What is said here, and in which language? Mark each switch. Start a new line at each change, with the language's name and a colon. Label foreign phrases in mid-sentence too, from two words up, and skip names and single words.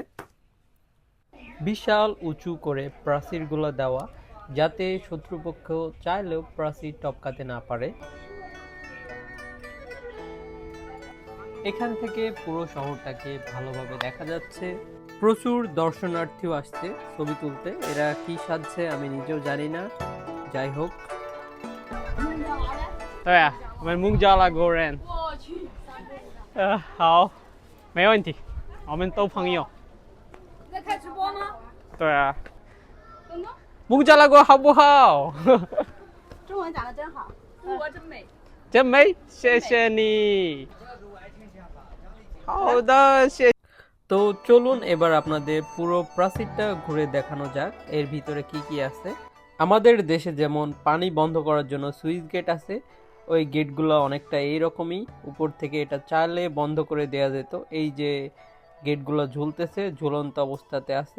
Bangla: বিশাল উঁচু করে প্রাচীরগুলো দেওয়া, যাতে শত্রুপক্ষ চাইলেও প্রাচীর টপকাতে না পারে। এখান থেকে পুরো শহরটাকে ভালোভাবে দেখা যাচ্ছে। প্রচুর দর্শনার্থীও আসছে ছবি তুলতে। এরা কি সাজছে আমি নিজেও জানি না, যাই হোক।
Chinese: 对啊，我们孟加拉国人。好，没问题，我们都朋友。你在开直播吗？对啊，真的？孟加拉国好不好？中文讲的真好，中国真美。真美，谢谢你。好的，谢。
Bangla: তো চলুন এবার আপনাদের পুরো প্রাচীরটা ঘুরে দেখানো যাক এর ভিতরে কি কি আছে। আমাদের দেশে যেমন পানি বন্ধ করার জন্য সুইচ গেট আছে, ওই গেটগুলো অনেকটা এইরকমই। উপর থেকে এটা চাইলে বন্ধ করে দেওয়া যেত। এই যে গেটগুলো ঝুলতেছে, ঝুলন্ত অবস্থাতে আছে।